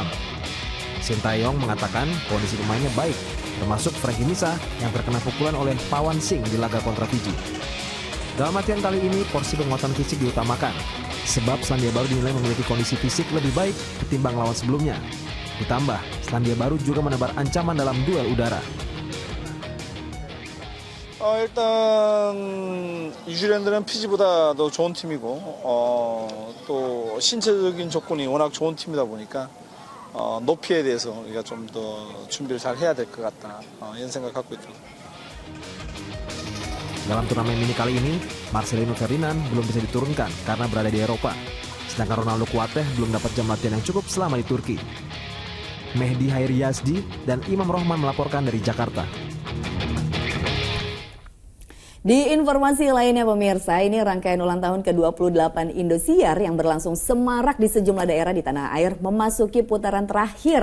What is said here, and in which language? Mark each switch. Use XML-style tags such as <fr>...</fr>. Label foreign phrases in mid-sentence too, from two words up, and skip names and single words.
<id>Sintayong mengatakan kondisi pemainnya baik, termasuk Frankie Misa yang terkena pukulan oleh Pawan Singh di laga kontra Fiji. Dalam latihan kali ini, porsi penguatan fisik diutamakan, sebab Selandia Baru dinilai memiliki kondisi fisik lebih baik ketimbang lawan sebelumnya. Ditambah, Selandia Baru juga menebar ancaman dalam duel udara.</id> <ko>일단 뉴질랜드는 피지보다 더 좋은 팀이고 또 신체적인 조건이 워낙 좋은 팀이다 보니까 높이에 대해서 우리가 좀 더 준비를 잘 해야 될 것 같다 이런 생각 갖고 있죠.</ko> <id>Dalam turnamen mini kali ini, Marcelino Ferdinand belum bisa diturunkan karena berada di Eropa. Sedangkan Ronaldo Kuateh belum dapat jam latihan yang cukup selama di Turki. Mehdi Hairi Yazdi dan Imam Rohman melaporkan dari Jakarta. Di informasi lainnya pemirsa, ini rangkaian ulang tahun ke-28 Indosiar yang berlangsung semarak di sejumlah daerah di tanah air memasuki putaran terakhir.</id>